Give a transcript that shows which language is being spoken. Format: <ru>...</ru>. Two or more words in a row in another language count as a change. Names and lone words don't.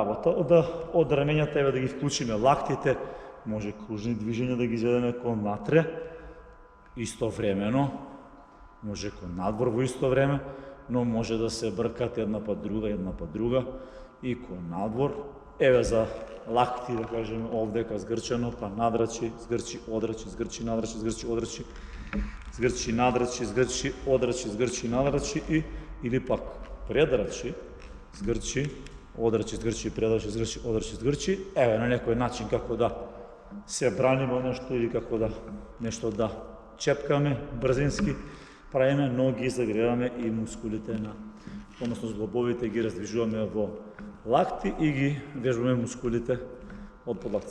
<mk>Од рамењата да ги вклучиме лактите, може кружни движења да ги изведеме кон натре, истовремено, може кон надвор во исто време, но може да се бркат една па друга и кон надвор. Еве за лакти, да кажеме, овдека згрчено, па надрачи, згрчи, одрачи, згрчи, надрачи, згрчи, одрачи, згрчи, надрачи, згрчи, одрачи, згрчи, надрачи или пак предрачи, згрчи, одрачи, згрчи, предрачи, згрчи, одрачи, згрчи. Еве на некој начин како да се браниме нешто или како да нешто да чепкаме брзински, правиме, но ги загреваме и мускулите на, односно зглобовите ги раздвижуваме во лакти и ги вежбаме мускулите од подлакти.</mk>